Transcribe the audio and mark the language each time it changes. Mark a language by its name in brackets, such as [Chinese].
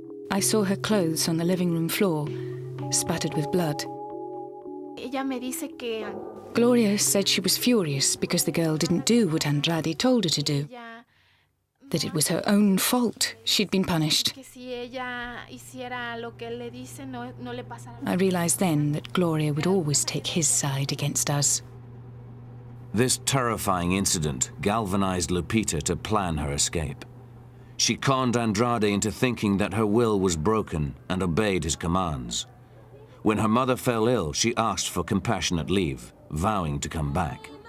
[English] I saw her clothes on the living room floor, spattered with blood. [Spanish] ella me dice que [English] Gloria said she was furious because the girl didn't do what Andrade told her to do, [Spanish] ella, [English] that it was her own fault she'd been punished. [Spanish] que si ella hiciera lo que él le dice, no le pasara. [English] I realized then that Gloria would always take his side against us. This terrifying incident galvanized Lupita to plan her escape. She conned Andrade into thinking that her will was broken and obeyed his commands. When her mother fell ill, she asked for compassionate leave, vowing to come back.